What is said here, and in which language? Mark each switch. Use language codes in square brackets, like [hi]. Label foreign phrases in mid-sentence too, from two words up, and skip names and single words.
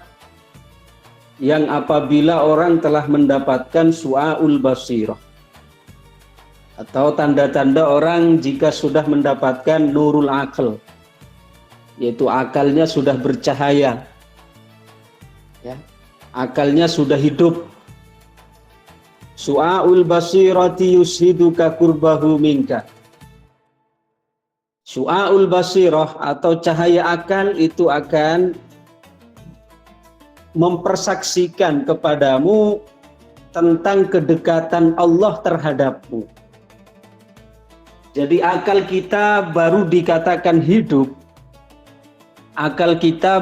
[id] yang apabila orang telah mendapatkan [ar] شعاع البصيرة, [id] atau tanda-tanda orang jika sudah mendapatkan [ar] نور العقل, [id] yaitu akalnya sudah bercahaya, ya, akalnya sudah hidup. [ar] شعاع البصيرة يشهدك قربه منك. شعاع البصيرة [id] atau cahaya akal itu akan mempersaksikan kepadamu tentang kedekatan Allah terhadapmu. Jadi akal kita baru dikatakan hidup, akal kita